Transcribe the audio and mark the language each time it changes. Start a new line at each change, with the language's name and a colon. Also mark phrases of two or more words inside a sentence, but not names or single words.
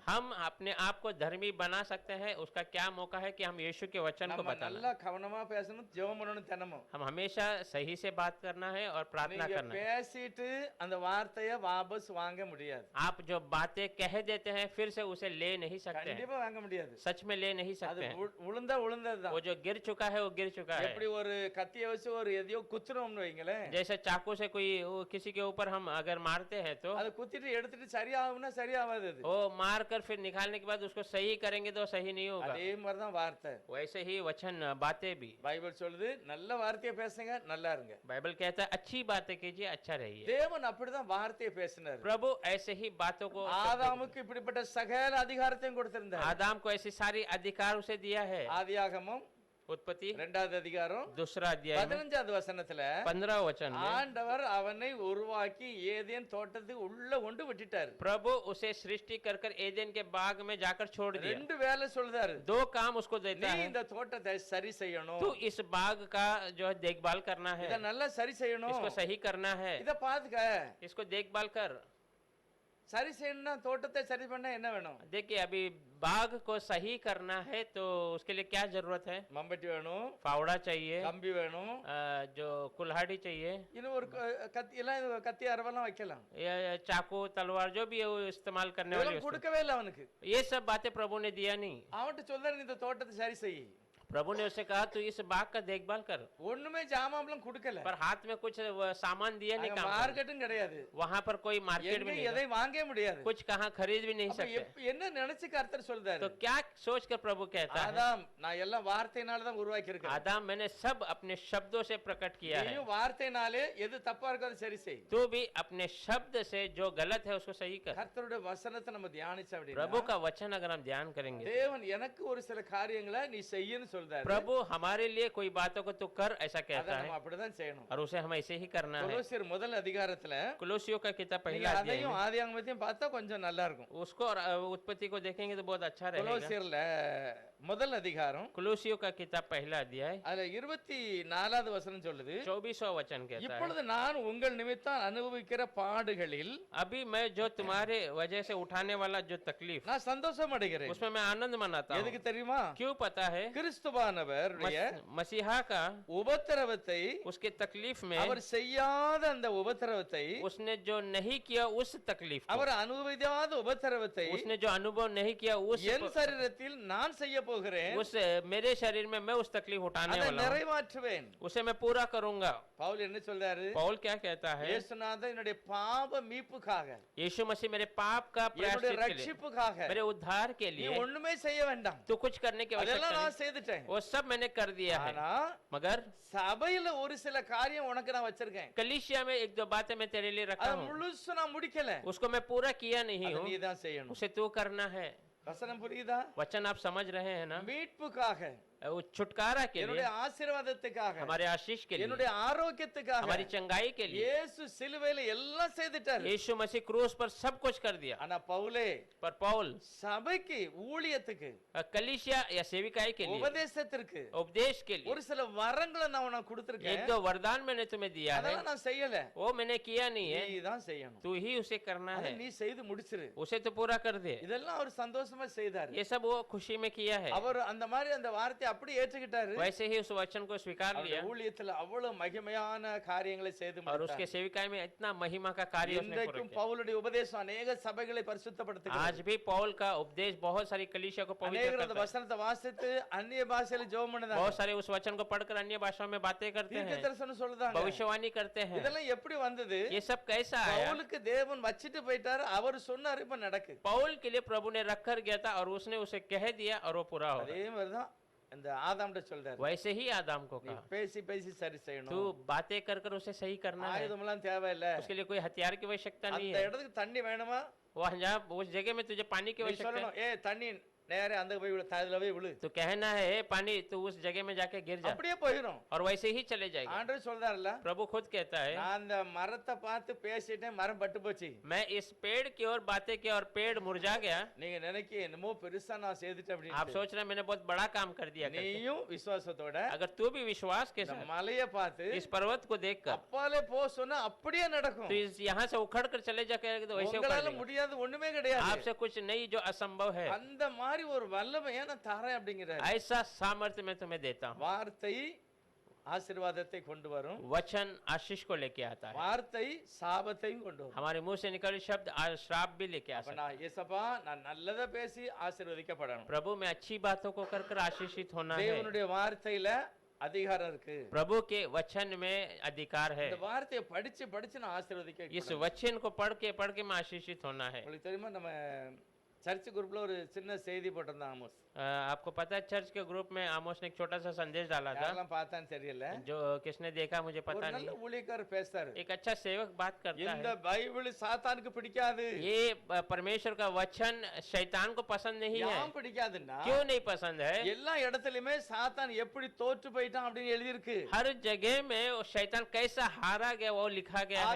Hindi: हम अपने आप को धर्मी बना सकते हैं, उसका क्या मौका है कि हम यीशु के वचन को
Tamil: நம்ம
Hindi: बताना।
Tamil: நல்லா கவனமா பேசணும், ஜெபம் பண்ணணும் தினமும்.
Hindi: हम हमेशा सही से बात करना है और प्रार्थना
Tamil: நீங்க
Hindi: करना है।
Tamil: பேசிட்டு அந்த வார்த்தையை வாபஸ் வாங்க முடியாது.
Hindi: आप जो बातें कह देते हैं फिर से उसे ले नहीं सकते हैं,
Tamil: கண்டிப்பா வாங்க முடியாது.
Hindi: सच में ले नहीं
Tamil: அது
Hindi: सकते हैं।
Tamil: உளுந்ததுதான்.
Hindi: वो जो गिर चुका है वो गिर चुका है।
Tamil: எப்படி ஒரு கத்தியை வச்சு ஒரு எதையோ குத்துறோம்னு வைங்களேன்,
Hindi: जैसे चाकू से कोई किसी के ऊपर हम अगर मारते हैं तो
Tamil: அது குத்திட்டு எடுத்துட்டு சரியாகும்னா சரியாகாது. அது
Hindi: वो मार कर फिर निकालने के बाद उसको सही करेंगे तो सही नहीं होगा।
Tamil: அதே மாதிரி தான் வார்த்தை.
Hindi: वैसे ही वचन बातें भी,
Tamil: பைபிள் சொல்லுது நல்ல வார்த்தையை பேசுங்க, நல்லா இருங்க.
Hindi: बाइबल कहता है अच्छी बातें कीजिए, अच्छा रहिए।
Tamil: தேவன் அப்படிதான் வார்த்தையை பேசினார்.
Hindi: प्रभु ऐसे ही बातों को,
Tamil: ஆதாமுக்கு இப்படிப்பட்ட சகல அதிகாரத்தையும் கொடுத்திருந்தார்.
Hindi: आदम को ऐसी सारी अधिकार उसे दिया है।
Tamil: ஆதியாகமம்
Hindi: उत्पत्ति
Tamil: 2வது அதிகாரம்
Hindi: दूसरा अध्याय में
Tamil: 15வது வசனத்துல
Hindi: 15 वचन में
Tamil: ஆண்டவர் அவனை உருவாக்கி ஏதேன் தோட்டத்துக்கு உள்ள கொண்டு விட்டுட்டார்.
Hindi: प्रभु उसे सृष्टि कर एदेन के बाग में जाकर छोड़ दिया।
Tamil: ரெண்டு வேலை சொல்றாரு.
Hindi: दो काम उसको देता
Tamil: நீ
Hindi: है,
Tamil: இந்த தோட்டத்தை சரி செய்யணும்,
Hindi: तू इस बाग का जो है देखभाल करना है,
Tamil: இத நல்லா சரி செய்யணும்,
Hindi: इसको सही करना है,
Tamil: இத பாத்துக்க.
Hindi: इसको देखभाल कर।
Tamil: சரி செய்யணும்னா தோட்டத்தை சரி பண்ண என்ன வேணும்?
Hindi: देखिए अभी बाग को सही करना है तो उसके लिए क्या जरूरत है?
Tamil: மம்பட்டி வேணும்,
Hindi: फावड़ा चाहिए,
Tamil: கம்பி வேணும்,
Hindi: जो कुल्हाड़ी चाहिए,
Tamil: இன்னும் ஒரு கத்தி, எல்லாம் இது கத்தி அரவெல்லாம் வைக்கலாம்.
Hindi: या चाकू तलवार जो भी है वो इस्तेमाल करने वाली
Tamil: இதெல்லாம்
Hindi: वस्तु।
Tamil: கொடுக்கவே இல்லை அவனுக்கு.
Hindi: ये सब बातें प्रभु ने दिया नहीं।
Tamil: அவன்கிட்ட சொல்றாரு, நீ இந்த தோட்டத்தை சரி செய்.
Hindi: प्रभु ने उससे कहा तू इस बाग का देखभाल कर,
Tamil: ஒண்ணுமே ஜாமான்லாம் கொடுக்கல.
Hindi: पर हाथ में कुछ सामान दिया नहीं।
Tamil: அங்க
Hindi: काम करने।
Tamil: மார்க்கெட்டும் கிடையாது,
Hindi: वहां पर कोई मार्केट भी
Tamil: எங்க
Hindi: नहीं,
Tamil: எதை வாங்க முடியாது.
Hindi: कुछ कहाँ खरीद भी नहीं
Tamil: அப்ப
Hindi: सकते।
Tamil: என்ன நினைச்சு கர்த்தர் சொல்றாரு?
Hindi: तो क्या सोच कर प्रभु कहता है,
Tamil: ஆதாம் நான் எல்லாம் வார்த்தையினால தான் உருவாக்கி இருக்கேன்.
Hindi: आदम मैंने सब अपने शब्दों से प्रकट किया है,
Tamil: நீயும் வார்த்தையினாலே எது தப்பா இருக்கோ அதை சரி செய்.
Hindi: तू भी अपने शब्द से जो गलत है उसको सही कर।
Tamil: கர்த்தருடைய வசனத்தை நம்ம தியானிச்சா
Hindi: प्रभु
Tamil: அப்படின்னா
Hindi: का वचन अगर हम ध्यान करेंगे,
Tamil: தேவன் எனக்கு ஒரு சில காரியங்களை நீ செய்யன்னு சொல்றாரு.
Hindi: प्रभु हमारे लिए कोई बातों को तू कर ऐसा
Tamil: அதை
Hindi: कहता
Tamil: நம்ம
Hindi: है
Tamil: அப்படிதான் செய்யணும்.
Hindi: और उसे हम ऐसे ही करना है।
Tamil: கொலோசியர் முதல் அதிகாரத்துல
Hindi: कुलोसियों का किताब
Tamil: நீங்க
Hindi: पहला अध्याय
Tamil: அதையும்
Hindi: में,
Tamil: ஆதியாகமத்தையும் பார்த்தா கொஞ்சம் நல்லா இருக்கும்.
Hindi: उसको और उत्पत्ति को देखेंगे तो बहुत अच्छा रहेगा।
Tamil: கொலோசியர்ல முதல் அதிகாரம்
Hindi: कुलोसियों का किताब पहला अध्याय
Tamil: அதுல 24வது வசனம் சொல்லுது,
Hindi: 24वां वचन कहता है,
Tamil: இப்பொழுது நான் உங்கள் நிமித்தம் அனுபவிக்கிற பாடுகளில்
Hindi: अभी मैं जो तुम्हारे वजह से उठाने वाला जो तकलीफ,
Tamil: நான் சந்தோஷம் அடைகிறேன்.
Hindi: उसमें मैं आनंद मनाता हूँ।
Tamil: எதுக்கு தெரியுமா?
Hindi: क्यों पता है?
Tamil: கிறிஸ்து கிறிஸ்துவானவர்
Hindi: मसीहा का
Tamil: உபத்திரவத்தை
Hindi: उसके तकलीफ में
Tamil: அவர் செய்யாத அந்த உபத்திரவத்தை
Hindi: उसने जो नहीं किया उस तकलीफ को,
Tamil: அவர் அனுபவிக்காத உபத்திரவத்தை
Hindi: उसने जो अनुभव नहीं किया
Tamil: என் சரீரத்தில் நான் செய்ய போகிறேன்,
Hindi: उस मेरे शरीर में मैं उस तकलीफ उठाने
Tamil: அதை
Hindi: वाला हूं,
Tamil: நிறைவேற்றுவேன்.
Hindi: उसे मैं पूरा करूंगा.
Tamil: பவுல் என்ன சொல்றாரு?
Hindi: पौल क्या कहता है?
Tamil: இயேசுநாதர் என்னுடைய பாவ மீட்புக்காக,
Hindi: यीशु मसीह मेरे पाप का
Tamil: என்னுடைய
Hindi: प्रायश्चित के लिए,
Tamil: ரட்சிப்புக்காக
Hindi: मेरे उद्धार के
Tamil: நீ
Hindi: लिए
Tamil: ஒண்ணுமே செய்ய வேண்டாம்,
Hindi: तो कुछ करने की
Tamil: அதெல்லாம்
Hindi: आवश्यकता
Tamil: நான்
Hindi: नहीं,
Tamil: செய்துட்டேன்.
Hindi: वो सब मैंने कर दिया है.
Tamil: ஆனா
Hindi: मगर
Tamil: சபையில ஒரு சில காரியம் உனக்கு நான் வச்சிருக்கேன்,
Hindi: कलीसिया में एक दो बातें मैं तेरे लिए रखा
Tamil: அது
Hindi: हूँ,
Tamil: முழுசு நான் முடிக்கல,
Hindi: उसको मैं पूरा किया नहीं
Tamil: அதை
Hindi: हूँ,
Tamil: நீ தான் செய்யணும்.
Hindi: उसे तू करना है.
Tamil: வசனம் புரியுதா?
Hindi: वचन आप समझ रहे हैं ना?
Tamil: மீட்புக்காக,
Hindi: वो छुटकारा के
Tamil: என்னுடைய
Hindi: लिए,
Tamil: ஆசீர்வாதத்துக்காக,
Hindi: हमारे आशीष के लिए,
Tamil: என்னுடைய ஆரோக்கியத்துக்காக
Hindi: हमारी चंगाई के लिए
Tamil: இயேசு சிலுவையில எல்லாம் செய்துட்டாரு.
Hindi: यीशु मसीह क्रूस पर सब कुछ कर दिया.
Tamil: ஆனா பவுலே
Hindi: पर पौल
Tamil: சபைக்கு, ஊழியத்துக்கு,
Hindi: कलीसिया या सेविकाई के लिए,
Tamil: உபதேசத்திற்கு
Hindi: उपदेश के लिए
Tamil: ஒரு சில வரங்களை நான் உனக்கு
Hindi: एक
Tamil: கொடுத்திருக்கேன்,
Hindi: दो वरदान मैंने तुम्हें दिया है,
Tamil: அதெல்லாம் நான் செய்யல,
Hindi: वो मैंने किया नहीं है,
Tamil: நீ தான் செய்யணும்.
Hindi: तू ही उसे करना
Tamil: அதை
Hindi: है,
Tamil: நீ செய்து முடிச்சிரு.
Hindi: उसे तो पूरा कर दे.
Tamil: இதெல்லாம் அவர் சந்தோஷமா செய்தாரு.
Hindi: ये सब वो खुशी में किया है.
Tamil: அவர் அந்த மாதிரி அந்த வார்த்தையை அப்படி ஏற்றுக்கிட்டாரு.
Hindi: वैसे ही उस वचन को स्वीकार
Tamil: அவருடைய
Hindi: लिया
Tamil: ஊழியத்துல அவ்வளவு மகிமையான காரியங்களை செய்து
Hindi: और उसके
Tamil: முடித்தார்.
Hindi: सेविकाई में इतना महिमा का कार्य उसने पूरा
Tamil: இன்றைக்கும்
Hindi: किया.
Tamil: பவுலுடைய உபதேசம் அநேக சபைகளை
Hindi: आज
Tamil: பரிசுத்தப்படுத்துகிறது.
Hindi: भी पौल का उपदेश बहुत सारी कलीसिया को पवित्र
Tamil: அநேகர் அந்த
Hindi: करता है.
Tamil: வசனத்தை வாசித்து அந்நிய பாஷையில ஜெபம் பண்ணுதாங்க.
Hindi: बहुत सारे उस वचन को पढ़कर अन्य भाषाओं में बातें करते हैं,
Tamil: தீர்க்கதரிசனம் சொல்லுதாங்க.
Hindi: भविष्यवाणी करते हैं.
Tamil: இதெல்லாம் எப்படி வந்தது?
Hindi: ये सब कैसा आया?
Tamil: பவுலுக்கு தேவன் வச்சிட்டு போயிட்டாரு, அவர் சொன்னாரு, இப்ப நடக்குது.
Hindi: पौल के लिए प्रभु ने रख कर गया था और उसने उसे कह दिया और वो पूरा हो
Tamil: அதே மாதிரிதான் இந்த ஆதாம்கிட்ட சொல்றாரு,
Hindi: वैसे ही आदम को
Tamil: நீ
Hindi: कहा,
Tamil: பேசி பேசி சரி
Hindi: तू
Tamil: செய்யணும்,
Hindi: बातें कर कर उसे सही करना है,
Tamil: ஆயுதமெல்லாம் தேவையில்லை,
Hindi: उसके लिए कोई हथियार की आवश्यकता नहीं
Tamil: அந்த
Hindi: है.
Tamil: இடத்துக்கு தண்ணி வேணுமா,
Hindi: वहाँ जहाँ उस जगह में तुझे पानी की
Tamil: நீ
Hindi: आवश्यकता है,
Tamil: சொல்லணும், ஏ தண்ணி நேரே அந்த போய் விழு, அதுல போய் விழு,
Hindi: तो कहना है "ए, पानी तो उस जगह में जाके गिर जा",
Tamil: அப்படியே போயிடும்.
Hindi: और वैसे ही चले जाएगा.
Tamil: ஆண்டவர் சொல்றாருல்ல,
Hindi: प्रभु खुद कहता है,
Tamil: நான் அந்த மரத்தை பார்த்து பேசிட்டேன், மரம் பட்டு போச்சு.
Hindi: मैं इस पेड़ की ओर बातें की और पेड़ मुरझा गया.
Tamil: நீங்க நினைக்க என்னமோ பெருசா நான் செய்துட்டேன்
Hindi: आप
Tamil: அப்படின்னு.
Hindi: सोच रहे हैं मैंने बहुत बड़ा काम कर दिया करके.
Tamil: நீயும் விசுவாசத்தோட
Hindi: अगर तू भी विश्वास के
Tamil: இந்த
Hindi: साथ
Tamil: மலையை பார்த்து
Hindi: इस पर्वत को देखकर
Tamil: அப்பாலே போ சொன்னா அப்படியே நடக்கும்.
Hindi: तो इस यहाँ से उखड़ कर चले जाकर तो वैसे उखड़
Tamil: உங்களால
Hindi: लेगा.
Tamil: முடியாது ஒண்ணுமே கிடையாது.
Hindi: आपसे कुछ नहीं जो असंभव है,
Tamil: அந்த மாதிரி ஒரு வல்லமையை நான் தரேன் அப்படிங்கிறாரு.
Hindi: ऐसा सामर्थ्य मैं तुम्हें देता हूँ.
Tamil: வார்த்தை ஆசீர்வாதத்தை கொண்டு வரும்,
Hindi: वचन आशीष को लेके आता है,
Tamil: வார்த்தை சாபத்தையும் கொண்டு வரும்.
Hindi: हमारे मुंह से निकले शब्द श्राप भी लेके आ
Tamil: அப்ப
Hindi: सकता है.
Tamil: நான் ஏசப்பா நான் நல்லதா பேசி ஆசீர்வதிக்கப்படணும்.
Hindi: प्रभु में अच्छी बातों को कर कर आशीषित होना है.
Tamil: தேவனுடைய வார்த்தையில அதிகாரம் இருக்கு.
Hindi: प्रभु के वचन में अधिकार है.
Tamil: இந்த வார்த்தையை படிச்சு படிச்சு நான் ஆசீர்வதிக்க.
Hindi: इस वचन को पढ़ के मैं आशीषित होना है.
Tamil: உங்களுக்கு தெரியுமா, நம்ம
English: church groupல
Tamil: ஒரு சின்ன செய்தி போட்டிருந்தான் ஆமோஸ்.
Hindi: आपको पता है चर्च के ग्रुप में आमोस ने एक छोटा सा संदेश डाला था,
Tamil: யாரெல்லாம் பார்த்தான்னு தெரியல.
Hindi: जो किसने देखा मुझे
Tamil: ஒரு
Hindi: पता
Tamil: நல்ல
Hindi: नहीं.
Tamil: ஊழியக்காரர் பேசுறாரு,
Hindi: एक अच्छा सेवक बात करता
Tamil: இந்த
Hindi: है,
Tamil: பைபிள் சாத்தானுக்கு பிடிக்காது.
Hindi: ये परमेश्वर का वचन शैतान को पसंद नहीं है.
Tamil: ஏன் பிடிக்காதுன்னா,
Hindi: क्यों नहीं पसंद है?
Tamil: எல்லா இடத்துலயுமே சாத்தான் எப்படி தோற்று போயிட்டான் அப்படின்னு எழுதி இருக்கு.
Hindi: हर जगह में वो शैतान कैसा हारा गया वो लिखा गया है.